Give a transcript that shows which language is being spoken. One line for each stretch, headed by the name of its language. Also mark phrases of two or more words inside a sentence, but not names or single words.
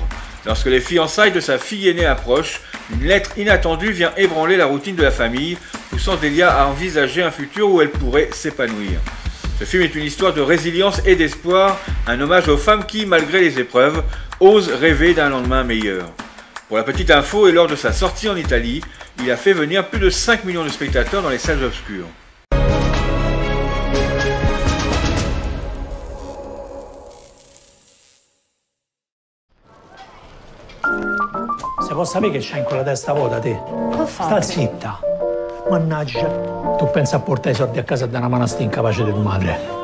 French: Lorsque les fiançailles de sa fille aînée approchent, une lettre inattendue vient ébranler la routine de la famille, poussant Delia à envisager un futur où elle pourrait s'épanouir. Ce film est une histoire de résilience et d'espoir, un hommage aux femmes qui, malgré les épreuves, osent rêver d'un lendemain meilleur. Pour la petite info, et lors de sa sortie en Italie, il a fait venir plus de 5 millions de spectateurs dans les salles obscures.
Italian: Se può sapere che c'hai in quella testa vuota, te? Che Sta zitta. Mannaggia. Tu pensi a portare i soldi a casa da una manastia incapace di tua madre?